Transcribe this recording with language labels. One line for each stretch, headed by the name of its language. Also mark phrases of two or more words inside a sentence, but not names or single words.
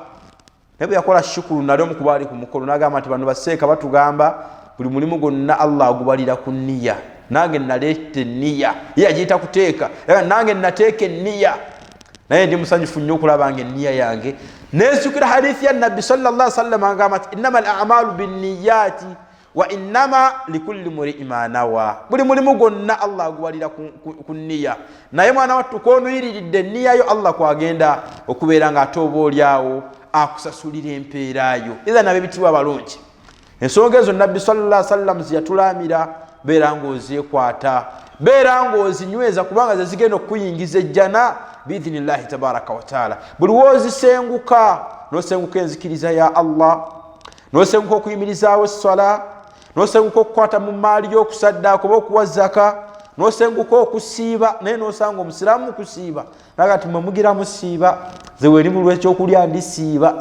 Ganda: Naye bwe yakola shukuru nali omu ku baali ku mukolo n'agamba nti bano baseeka batugamba buli mulimu gwonna Allah agubalira ku nniya. Nange naleeta enniya, ye yagiyita kuteeka, nange nateeka enniya. Naye ndi musanyufu nnyo okulaba nga enniya yange neesukira hadithi ya Nabbi
Arabic: صلى الله عليه وسلم
Ganda: agamba nti
Arabic: إنما الأعمال بالنيات وإنما لكل امرئ ما نوى.
Ganda: Buli mulimu gwonna Allah agubalira ku nniya, naye mwana wattu koonuyiriridde enniya yo Allah kwagenda okubeera nga ate oba olyawo akusasulira empeera yo. Era nabe bitibwa balungi. Ensonga ezo Nabbi
Arabic: صلى الله عليه وسلم
Ganda: ziyatulamira, beera ng'oziekwata, beera ng'ozinyweza kubanga ze zigenda okuyingiza ejjana
Arabic: بإذن الله تبارك وتعالى.
Ganda: Buli woozisenguka, n'osenguka enzikiriza ya Allah, n'osenguka okuyimirizaawo essala, n'osenguka okukwata mu maali y'okusaddaaka oba okuwa zaka, n'osenguka okusiiba, naye n'osanga omusiraamu kusiiba naga nti mwe mugira musiiba, ze weeri buli ekyokulya ndisiiba.